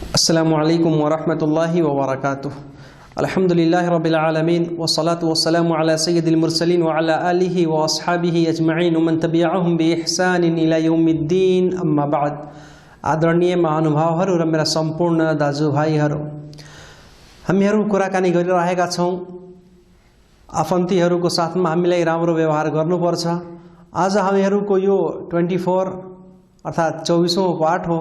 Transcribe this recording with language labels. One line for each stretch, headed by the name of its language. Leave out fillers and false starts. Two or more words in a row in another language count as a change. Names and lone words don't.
Arabic: السلام عليكم ورحمة الله وبركاته. الحمد لله رب العالمين والصلاة والسلام على سيد المرسلين وعلى آله وأصحابه أجمعين ومن تبعهم بإحسان إلى يوم الدين، أما بعد.
Nepali: आदरणीय महानुभावहरू र मेरा सम्पूर्ण दाजुभाइहरू, हामीहरू कुराकानी गरिरहेका छौँ आफन्तीहरूको साथमा हामीलाई राम्रो व्यवहार गर्नुपर्छ। आज हामीहरूको यो 24 अर्थात् 24औं पाठ हो।